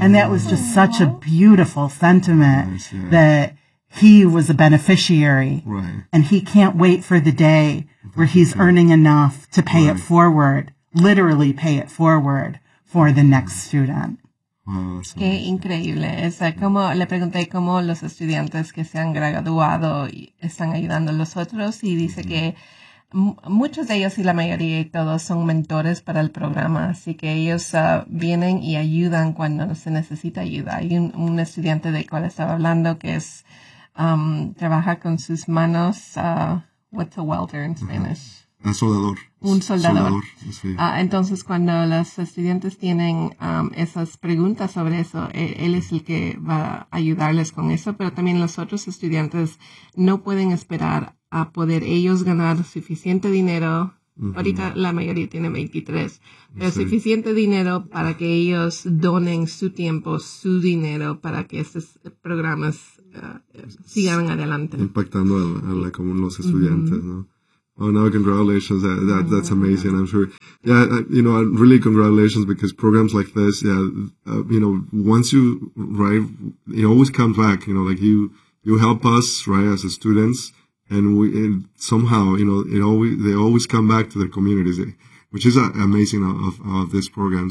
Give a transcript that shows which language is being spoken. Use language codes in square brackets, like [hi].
[en] And that was just such a beautiful sentiment. Nice, yeah. That he was a beneficiary. Right. And he can't wait for the day where he's earning enough to pay it forward, literally pay it forward for the next student. Wow, [es] qué increíble. Es como le pregunté cómo los estudiantes que se han graduado y están ayudando a los otros y dice que muchos de ellos y la mayoría y todos son mentores para el programa, así que ellos vienen y ayudan cuando se necesita ayuda. Hay un estudiante del cual estaba hablando que es trabaja con sus manos. [en] What's a welder in Spanish? [es] A soldador. Un soldador. Soldador, sí. Ah, entonces, cuando los estudiantes tienen esas preguntas sobre eso, él es el que va a ayudarles con eso, pero también los otros estudiantes no pueden esperar a poder ellos ganar suficiente dinero. Uh-huh. Ahorita la mayoría tiene 23, pero sí. Suficiente dinero para que ellos donen su tiempo, su dinero, para que estos programas sigan adelante. Impactando a la comunidad, los estudiantes, uh-huh. ¿no? [en] Oh, no, congratulations. That's amazing, I'm sure. Yeah, you know, really congratulations, because programs like this, yeah, you know, once you arrive, it always comes back, you know, like you help us, right, as students, and somehow, you know, they always come back to their communities, which is amazing of this program.